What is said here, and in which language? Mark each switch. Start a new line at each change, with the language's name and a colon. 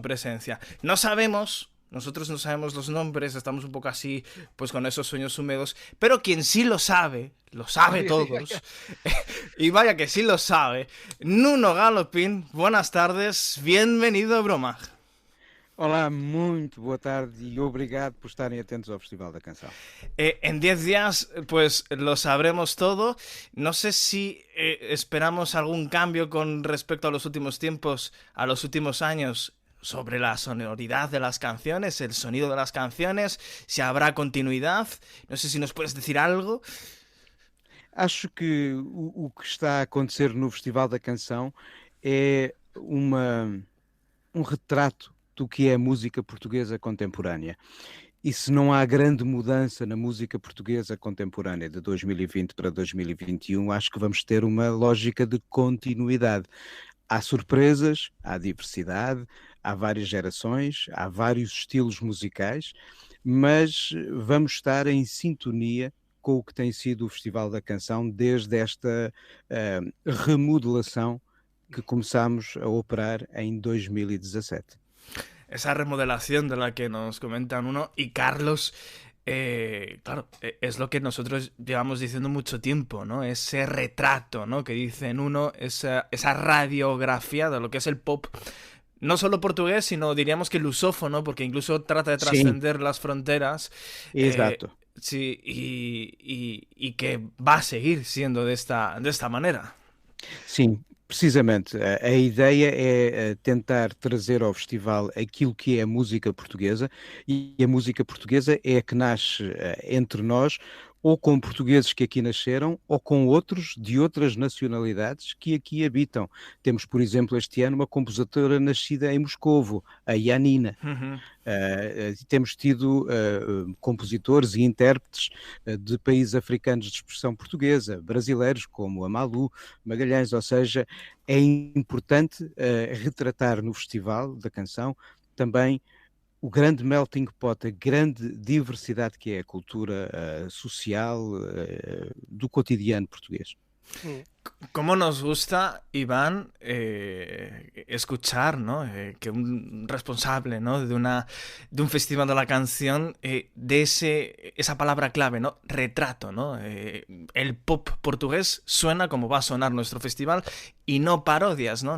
Spanish: presencia. No sabemos, nosotros no sabemos los nombres, estamos un poco así, pues con esos sueños húmedos, pero quien sí lo sabe todos, y vaya que sí lo sabe, Nuno Galopín, buenas tardes, bienvenido a Broma.
Portuguese: Olá, muito boa tarde e obrigado por estarem atentos ao Festival da Canção.
Spanish: En 10 días, pues lo sabremos todo. No sé si esperamos algún cambio con respecto a los últimos tiempos, a los últimos años, sobre la sonoridad de las canciones, el sonido de las canciones, si habrá continuidad. No sé si nos puedes decir algo.
Portuguese: Acho que o que está a acontecer no Festival da Canção é um retrato do que é a música portuguesa contemporânea. E se não há grande mudança na música portuguesa contemporânea de 2020 para 2021, acho que vamos ter uma lógica de continuidade. Há surpresas, há diversidade, há várias gerações, há vários estilos musicais, mas vamos estar em sintonia com o que tem sido o Festival da Canção desde esta remodelação que começámos a operar em 2017.
Spanish: Esa remodelación de la que nos comentan uno y Carlos, claro, es lo que nosotros llevamos diciendo mucho tiempo, ¿no? Ese retrato, ¿no? Que dicen uno, esa radiografía de lo que es el pop, no solo portugués, sino diríamos que lusófono, porque incluso trata de
Portuguese: Sim,
Spanish: trascender las fronteras,
Portuguese: exato.
Spanish: sí, y que va a seguir siendo de esta manera.
Portuguese: Sim, precisamente. A ideia é tentar trazer ao festival aquilo que é a música portuguesa, e a música portuguesa é a que nasce entre nós, ou com portugueses que aqui nasceram, ou com outros de outras nacionalidades que aqui habitam. Temos, por exemplo, este ano uma compositora nascida em Moscovo, a Janina. Ujú. Temos tido compositores e intérpretes de países africanos de expressão portuguesa, brasileiros como a Malu Magalhães, ou seja, é importante retratar no Festival da Canção também o grande melting pot, a grande diversidade que é a cultura social do cotidiano português. Mm.
Spanish: ¿Cómo nos gusta, Iván, escuchar, ¿no? Que un responsable, ¿no? De un festival de la canción, de esa palabra clave, ¿no? Retrato, ¿no? El pop portugués suena como va a sonar nuestro festival y no parodias, ¿no?